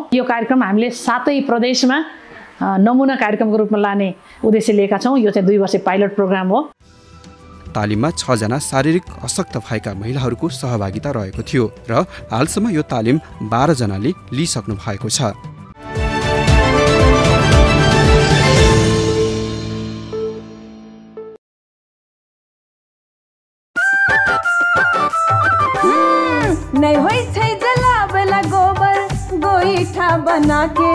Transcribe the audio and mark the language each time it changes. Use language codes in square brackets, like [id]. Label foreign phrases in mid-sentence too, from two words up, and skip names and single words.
[ne] यो कार्यक्रम हामीले 7 प्रदेशमा नमुना कार्यक्रमको रूपमा लाने उद्देश्य लिएका छौँ। यो चाहिँ 2 वर्षे [en] pilot program [ne] हो। तालिममा 6 जना शारीरिक अशक्त भएका महिलाहरूको सहभागिता रहेको थियो र हालसम्म यो तालिम 12 जनाले लिइसक्नु भएको छ। [mai] नहीं होई छै जलावेला गोबर गोईठा बना के